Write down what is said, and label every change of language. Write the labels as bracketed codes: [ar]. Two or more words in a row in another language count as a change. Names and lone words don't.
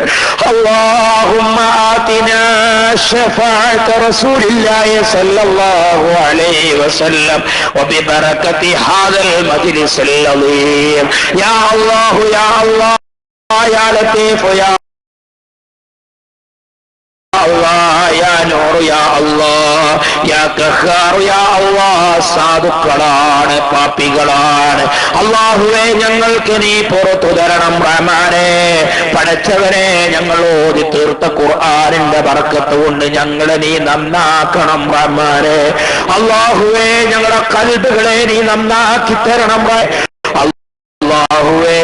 [ar] اللهم آتنا شفاعة رسول الله صلى الله عليه وسلم وببركة هذا المجلس العظيم. يا الله يا الله يا لطيف يا الله يا نور يا الله يا قهار يا الله. [ml] സാധുക്കളാണ്, പാപികളാണ്. അല്ലാഹുവേ, ഞങ്ങൾക്ക് നീ പുറത്തു തരണം റഹ്മാനേ. പടച്ചവനെ, ഞങ്ങൾ ഓതി തീർത്ത ഖുർആനിന്റെ ബർക്കത്ത് കൊണ്ട് ഞങ്ങളെ നീ നന്നാക്കണം റഹ്മാനേ. അല്ലാഹുവേ, ഞങ്ങളുടെ ഖൽബുകളെ നീ നന്നാക്കി തരണം അല്ലാഹുവേ.